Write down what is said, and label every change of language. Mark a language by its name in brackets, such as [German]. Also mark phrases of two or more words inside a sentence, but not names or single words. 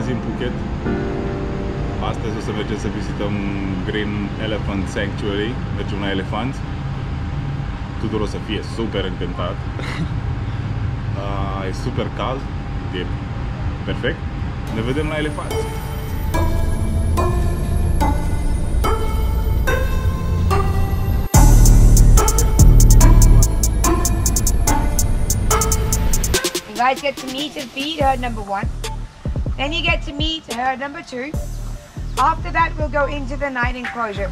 [Romanian] Phuket. Astăzi o să mergem să vizităm Green Elephant Sanctuary, mergem la elefanți. Tudor o să fie super încântat. E super cald, e perfect. Ne vedem la elefanți. [English] You guys get to meet and feed herd number 1. Then you get to meet herd number 2. After that, we'll go into the night enclosure.